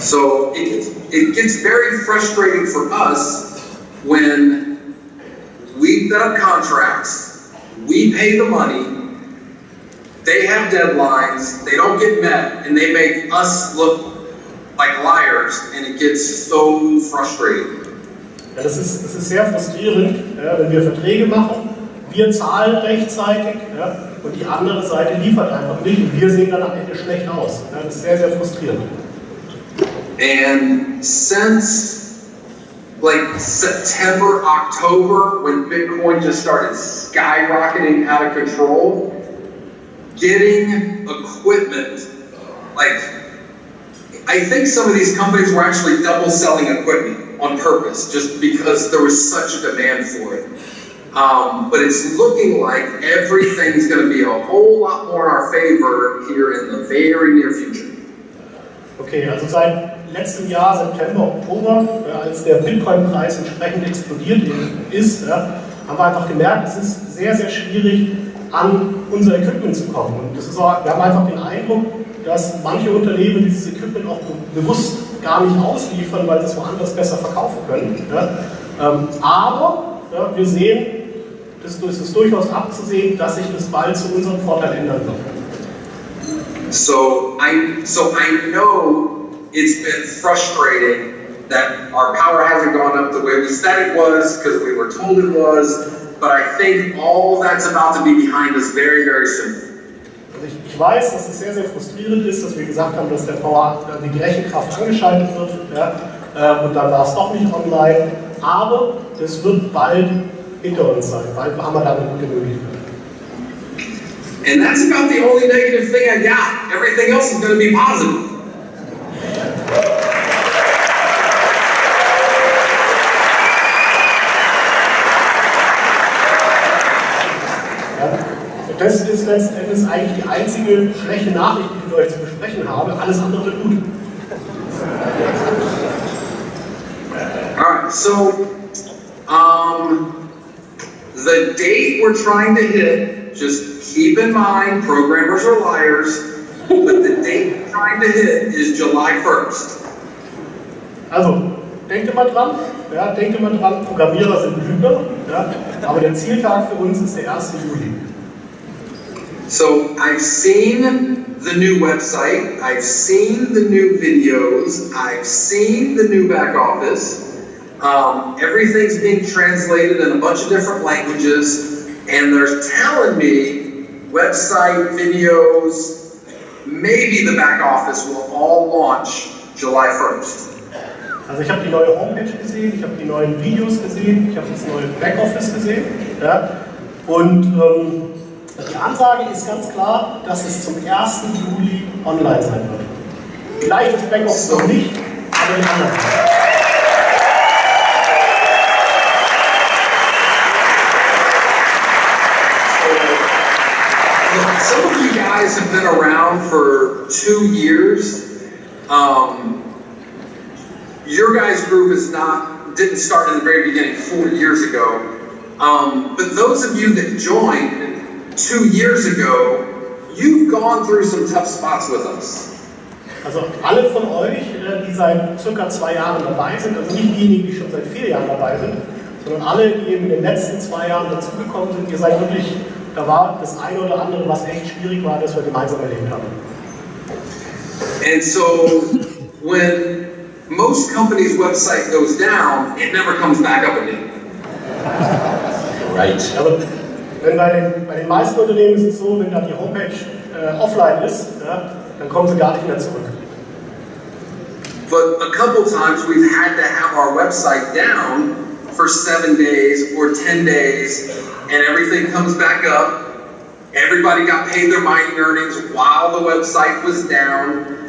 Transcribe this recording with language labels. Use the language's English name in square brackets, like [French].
[English] So it gets very frustrating for us when we set up contracts, we pay the money, they have deadlines, they don't get met, and they make us look like liars, and it gets so frustrating. [German] Ja, das ist sehr frustrierend, ja, wenn wir Verträge machen, wir zahlen rechtzeitig, ja, und die andere Seite liefert einfach nicht und wir sehen dann am Ende schlecht aus. Ja, das ist sehr, sehr frustrierend. [English] And since like September, October, when Bitcoin just started skyrocketing out of control, getting equipment, like I think some of these companies were actually double selling equipment on purpose just because there was such a demand for it. But it's looking like everything's going to be a whole lot more in our favor here in the very near future. [German] Okay, also seit letztem Jahr, September, Oktober, als der Bitcoin-Preis entsprechend explodiert ist, haben wir einfach gemerkt, es ist sehr, sehr schwierig, an unser Equipment zu kommen. Und das ist auch, wir haben einfach den Eindruck, dass manche Unternehmen dieses Equipment auch bewusst gar nicht ausliefern, weil sie es woanders besser verkaufen können. Aber wir sehen, es ist durchaus abzusehen, dass sich das bald zu unserem Vorteil ändern wird. [English] So I know it's been frustrating that our power hasn't gone up the way we said it was because we were told it was, but I think all that's about to be behind us very, very soon. [German] Also ich weiß, dass es sehr, sehr frustrierend ist, dass wir gesagt haben, dass die Rechenkraft angeschaltet wird, und dann war es doch nicht online, aber es wird bald hinter uns sein, bald haben wir damit eine gute Möglichkeit. [English] And that's about the only negative thing I got. Everything else is going to be positive. [German] Das ist letzten Endes eigentlich die einzige schlechte Nachricht, die ich mit euch zu besprechen habe. Alles andere wird gut. [English] Alright, so the date we're trying to hit, just keep in mind, programmers are liars, but the date we're trying to hit is July 1st. [German] Also, denkt immer dran, Programmierer sind Lügner, aber der Zieltag für uns ist der 1. Juli. [English] So I've seen the new website, I've seen the new videos, I've seen the new back office. Everything's being translated in a bunch of different languages, and they're telling me website, videos, maybe the back office will all launch July 1st. [German] Also ich habe die neue Homepage gesehen, ich habe die neuen Videos gesehen, ich habe das neue Backoffice gesehen, und die Ansage ist ganz klar, dass es zum 1. Juli online sein wird. Vielleicht das Backoffice noch nicht, aber die anderen. [English] Some of you guys have been around for 2 years. your guys' group didn't start in the very beginning 4 years ago. But those of you that joined 2 years ago, you've gone through some tough spots with us. [German] Also alle von euch, die seit circa 2 Jahren dabei sind, also nicht diejenigen, die schon seit 4 Jahren dabei sind, sondern alle, die eben in den letzten 2 Jahren dazugekommen sind, ihr seid wirklich, da war das eine oder andere, was echt schwierig war, das wir gemeinsam erlebt haben. [English] And so, when most companies' website goes down, it never comes back up again. Right. [German] Aber wenn bei den meisten Unternehmen ist es so, wenn dann die Homepage offline ist, ja, dann kommen sie gar nicht mehr zurück. [English] But a couple times we've had to have our website down for 7 days or 10 days, and everything comes back up. Everybody got paid their mining earnings while the website was down.